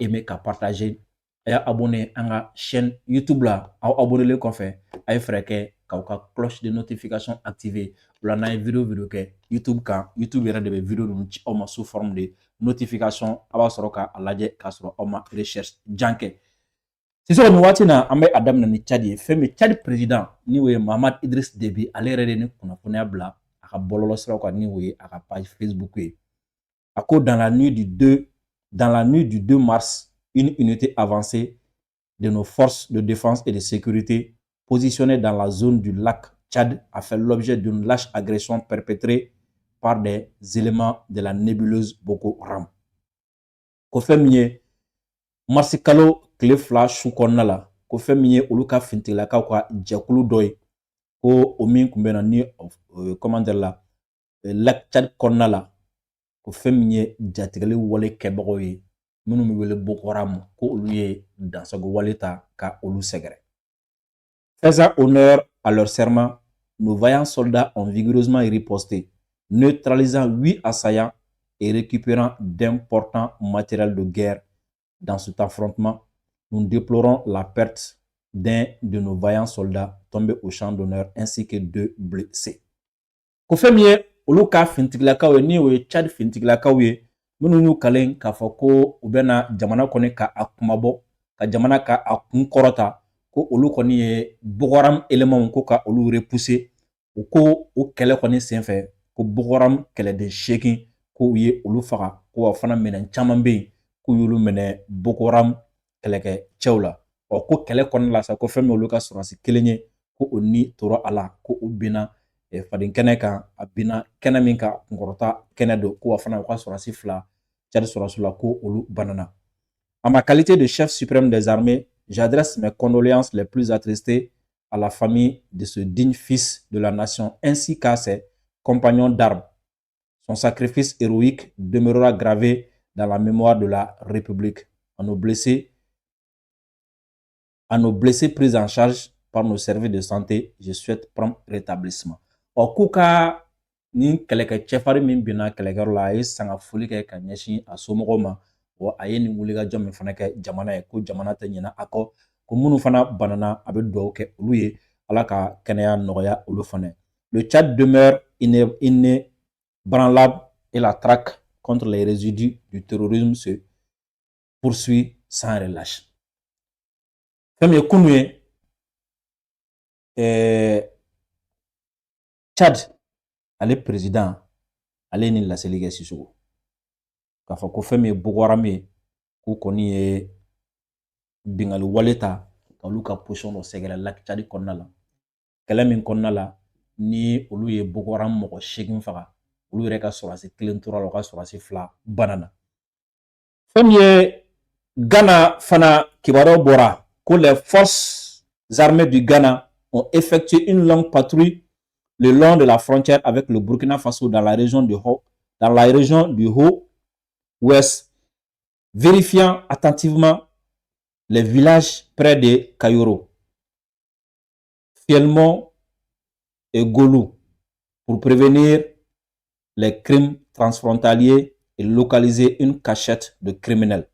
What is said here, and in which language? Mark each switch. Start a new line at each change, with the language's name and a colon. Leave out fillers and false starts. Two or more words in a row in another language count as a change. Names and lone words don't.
Bambara: aimer ka partager a y'a abonné an ka chaîne YouTube la aw abonnélen kɔfɛ a ye fɛɛrɛ kɛ k'aw ka
French: cloche de notification
Bambara: activer o la n'an ye video kɛ YouTube kan YouTube yɛrɛ de bɛ video ninnu ci aw ma
French: sous forme de notification
Bambara: a b'a sɔrɔ k'a lajɛ k'a sɔrɔ aw ma recherche jan kɛ sisan nin waati na an bɛ a daminɛ ni Tchad ye fɛn min Tchad président ni o ye Mahamad Idriss Déby ale yɛrɛ de ni kunnafoniya bila a ka bɔlɔlɔsiraw kan ni o ye a ka page Facebook ye a ko
French: dans la nuit du 2 mars une unité avancée de nos forces de défense et de sécurité positionnée dans la zone du lac Tchad a fait l'objet d'une lâche agression perpétrée par des éléments de la nébuleuse Boko Haram.
Bambara: Ko fɛn min ye marisi kalo tile 2 su kɔnɔna la ko fɛn min ye olu ka fintigilakaw ka jɛkulu dɔ ye ko o min tun bɛ na ni
French: comment dire
Bambara: la lac Tchad kɔnɔna la ko fɛn min ye jatigɛli wale kɛbagaw ye minnu bɛ wele Boko Haram ko olu ye dansago wale ta ka olu sɛgɛrɛ.
French: Faisant honneur à leur serment, nos vaillants soldats ont vigoureusement riposté, neutralisant 8 assaillants et récupérant d'importants matériels de guerre. Dans cet affrontement, nous déplorons la perte d'un de nos vaillants soldats tombés au champ d'honneur ainsi que 2 blessés.
Bambara: Ko fɛn min ye olu ka fintigilakaw ye ni o ye Tchad fintigilakaw ye minnu y'u kalen k'a fɔ ko u bɛna jamana kɔni ka a kumabɔ ka jamana ka a kun kɔrɔta ko olu kɔni ye Boko Haram éléments ko ka olu repousser u ko o kɛlɛ kɔni senfɛ ko Boko Haram kɛlɛden 8 ko u ye olu faga ko wa fana minɛn caman bɛ yen k'u y'olu minɛ Boko Haram kɛlɛkɛcɛw la ko kɛlɛ kɔnɔna la sa ko fɛn min olu ka sɔrɔdasi kelen ye ko o ni tora a la ko u binna faden kɛnɛ kan a binna kɛnɛ min kan kunkɔrɔta kɛnɛ don ko wa fana u ka sɔrɔdasi 2 Tchad sɔrɔdasiw la ko olu banana.
French: En ma qualité de chef suprême des armées, j'adresse mes condoléances les plus attristées à la famille de ce digne fils de la nation ainsi qu'à ses compagnons d'armes. Son sacrifice héroïque demeurera gravé dans la mémoire de la République. À nos blessés pris en charge par nos services de santé, je souhaite prompt rétablissement.
Bambara: K'u ka nin kɛlɛkɛ cɛfarin min binna kɛlɛkɛyɔrɔ la a ye sanga foli kɛ ka ɲɛsin a somɔgɔw ma wa a ye nin wulikajɔ min fana kɛ jamana ye ko jamana tɛ ɲinɛ a kɔ ko minnu fana banana a bɛ dugawu kɛ olu ye Ala ka kɛnɛya nɔgɔya olu fana.
French: Le Tchad demeure inébranlable et la traque contre les résidus du terrorisme se poursuit sans relâche.
Bambara: Fɛn min ye kunun ye Tchad ale président ale ni laseli kɛ Sisoko k'a fɔ ko fɛn min ye Boko Haram ye k'u kɔni ye bingali wale ta k'olu ka position dɔ sɛgɛrɛ lac Tchad kɔnɔna la kɛlɛ min kɔnɔna la ni olu ye Boko Haram mɔgɔ 8 faga olu yɛrɛ ka sɔrɔdasi 1 tora la u ka sɔrɔdasi 2 banana. Fɛn min ye Ghana fana kibaruyaw bɔra ko
French: les forces armées du Ghana ont effectué une longue patrouille le long de la frontière avec le Burkina Faso dans la région du Haut-Ouest, vérifiant attentivement les villages près de Kayoro, Fielmont et Golou pour prévenir les crimes transfrontaliers et localiser une cachette de criminels.